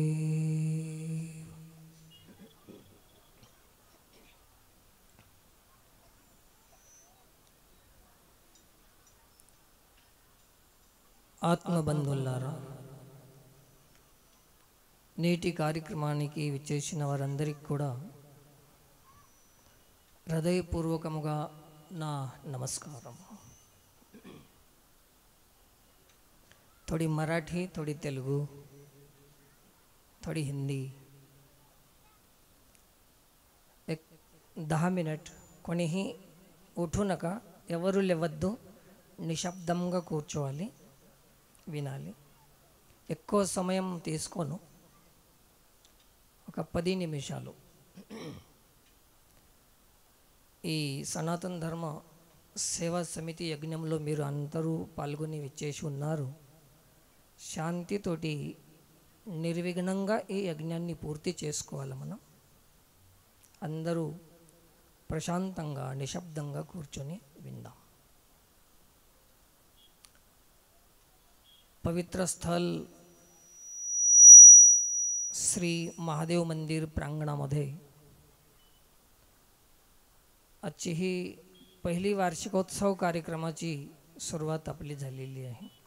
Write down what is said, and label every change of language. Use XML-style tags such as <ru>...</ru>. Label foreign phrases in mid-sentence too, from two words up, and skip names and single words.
<te>ఆత్మబంధుల్లారా, నేటి కార్యక్రమానికి విచ్చేసిన వారందరికీ కూడా హృదయపూర్వకముగా నా నమస్కారం.</te> <hi>थोड़ी मराठी, थोड़ी तेलुगु, थोड़ी हिंदी.</hi> <mr>एक 10 मिनिट कोणीही उठू नका,</mr> <te>ఎవరు లేవద్దు, నిశ్శబ్దంగా కూర్చోవాలి, వినాలి. ఎక్కువ సమయం తీసుకోను, ఒక 10 నిమిషాలు. ఈ సనాతన ధర్మ సేవా సమితి యజ్ఞంలో మీరు అందరూ పాల్గొని విచ్చేసి ఉన్నారు. శాంతితోటి నిర్విఘ్నంగా ఈ యజ్ఞాన్ని పూర్తి చేసుకోవాలి. మనం అందరూ ప్రశాంతంగా నిశ్శబ్దంగా కూర్చొని విందాం.</te> <mr>पवित्र स्थल श्री महादेव मंदिर प्रांगणामध्ये आजची ही पहिली वार्षिकोत्सव कार्यक्रमाची सुरुवात आपली झालेली आहे.</mr>